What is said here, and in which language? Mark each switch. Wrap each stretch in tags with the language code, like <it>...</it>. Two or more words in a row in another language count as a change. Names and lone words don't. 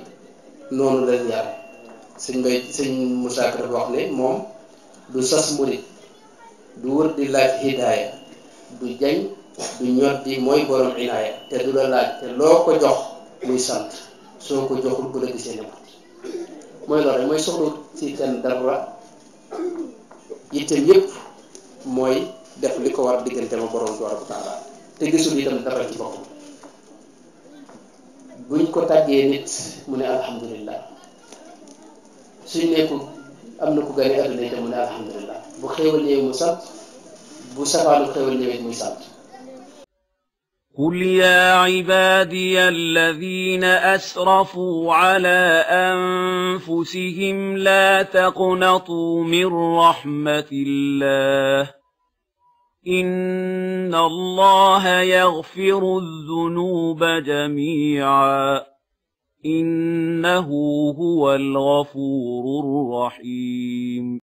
<wo>noonu lañ yare sëñ Moussa Ka dafa wax ne moom du sas murit du wër di laaj hidaaya du jañ du ñoddi mooy borom inaaya te du la laaj te loo ko jox muy sant soo ko joxul bu la gisee ne mooy loolu rek mooy soxla ci kenn dara yitteem yépp mooy def li ko war diggante ma borom</wo> <ar>تبارك وتعالى</ar> <wo>te gisul itam dara ci boppam buñ ko tàggee nit mu ne alhamdulillah suñ nekku am na ku gane àdduna itam mu ne alhamdulillah bu xéewal ñëwee mu sant bu safaanu xéewal ñëwee muy sant</wo> <ar>قل يا عبادي الذين أسرفوا على أنفسهم لا تقنطوا من رحمة الله إن الله يغفر الذنوب جميعا إنه هو الغفور الرحيم</ar>